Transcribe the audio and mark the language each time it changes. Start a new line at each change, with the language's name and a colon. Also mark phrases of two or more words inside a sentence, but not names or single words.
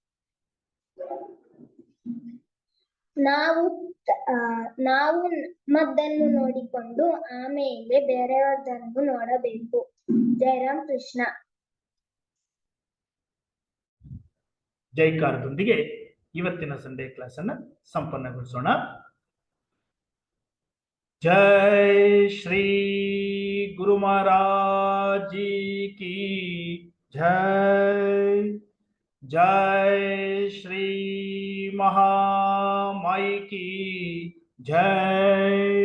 Kannada: ನಾವು ನಮ್ಮದನ್ನು ನೋಡಿಕೊಂಡು ಆಮೇಲೆ ಬೇರೆಯವರದನ್ನು ನೋಡಬೇಕು. ಜಯರಾಮ್ ಕೃಷ್ಣ. ಜೈಕಾರದೊಂದಿಗೆ ಇವತ್ತಿನ
English: Sunday class
Kannada: ಅನ್ನು ಸಂಪನ್ನಗೊಳಿಸೋಣ.
Hindi: जय श्री गुरु महाराज जी की जय. जय श्री महामाई की जय.